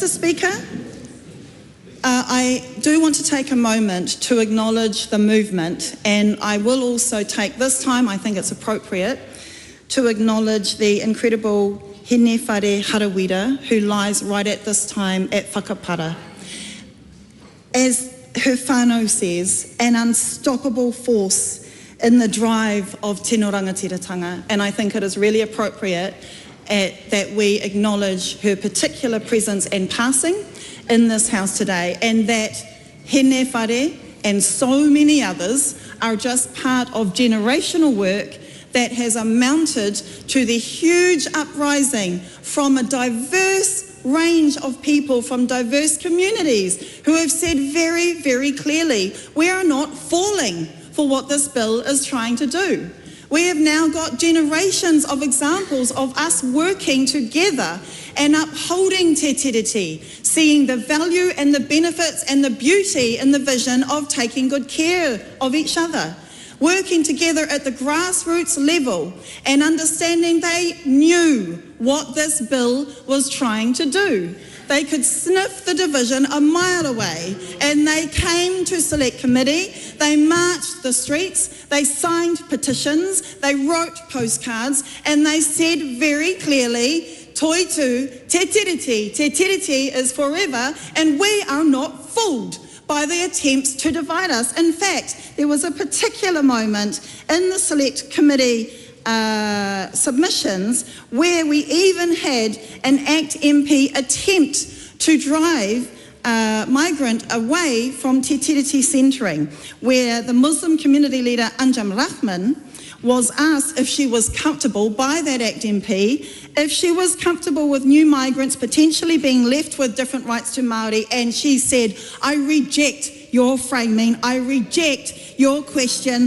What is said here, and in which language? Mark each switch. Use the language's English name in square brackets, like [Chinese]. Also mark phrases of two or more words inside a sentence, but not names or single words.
[English] Speaker, I do want to take a moment to acknowledge the movement, and I will also take this time, I think it's appropriate, to acknowledge the incredible Hine Whare Harawira, who lies right at this time at Whakapara. As her whānau says, an unstoppable force in the drive of [Māori] tino rangatiratanga, [English] and I think it is really appropriate that we acknowledge her particular presence and passing in this House today, and that Hine Whare and so many others are just part of generational work that has amounted to the huge uprising from a diverse range of people from diverse communities who have said very, very clearly, we are not falling for what this bill is trying to do. We have now got generations of examples of us working together and upholding [Māori] te tiriti, [English] seeing the value and the benefits and the beauty and the vision of taking good care of each other. Working together at the grassroots level and understanding they knew what this bill was trying to do. They could sniff the division a mile away, and they came to Select Committee, they marched the streets, they signed petitions, they wrote postcards, and they said very clearly, [Māori] Toitu, te tiriti [English] is forever, and we are not fooled by the attempts to divide us. In fact, there was a particular moment in the Select Committee submissions where we even had an ACT MP attempt to drive migrant away from [Māori] te tiriti [English] centering, where the Muslim community leader Anjam Rahman was asked if she was comfortable by that ACT MP, if she was comfortable with new migrants potentially being left with different rights to Māori, and she said, I reject your framing, I reject your question.